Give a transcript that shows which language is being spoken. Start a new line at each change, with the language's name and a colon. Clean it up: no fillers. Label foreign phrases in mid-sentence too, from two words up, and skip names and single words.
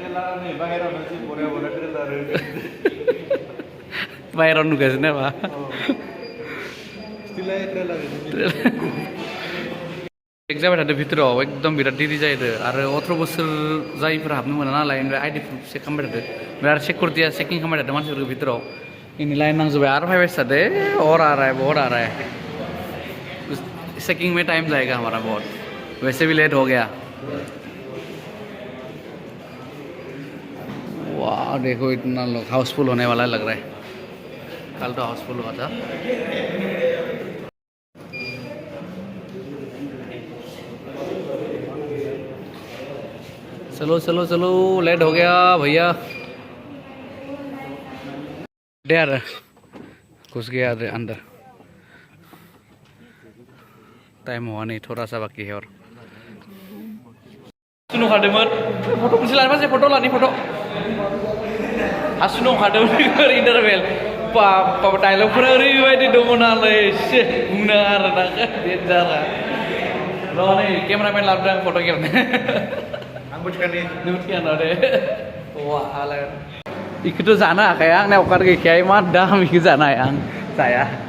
Bodo: बाहेराव नुगासिनो नामा चेक जाबाय थादों भितराव एकदम बिराद देरि जायो आरो 18 बोसोर जायैफोरा हाबनो मोना नालाय ओमफ्राय आइडि प्रुफ चेक खालामबाय थादों ओमफ्राय आरो सिकिउरिटिया चेकिं खालामबाय थादों मानसिफोरखौ भितराव इनि लाइन नांजोबबाय आरो फैबाय थादे
Hindi: और आ रहा है बहुत आ रहा है चेकिंग में टाइम जाएगा हमारा बहुत वैसे भी लेट हो गया वाह देखो इतना लोग हाउसफुल होने वाला लग रहा है कल तो हाउसफुल हुआ था चलो लेट हो गया भैया यार घुस गया अंदर टाइम हुआ नहीं थोड़ा सा बाकी है और
Bodo: सुनो खादोंमोन फट' मोनसे लानो मानसि फट' लानि फट' हासुनो खादोंमोन इन्टारभेल बाबा डायलगफोरा ओरैबायदि दङ नालाय एसे बुंनो आरो ना देन्जारा र' नै केमेरामेन लाबोदों आं फट' खेबनो आंबो थिखानो दे वालाय बेखौथ' जानो हाखाया आंना अकार गैखाया इमान दाम बेखौ जानो हाया आं जाया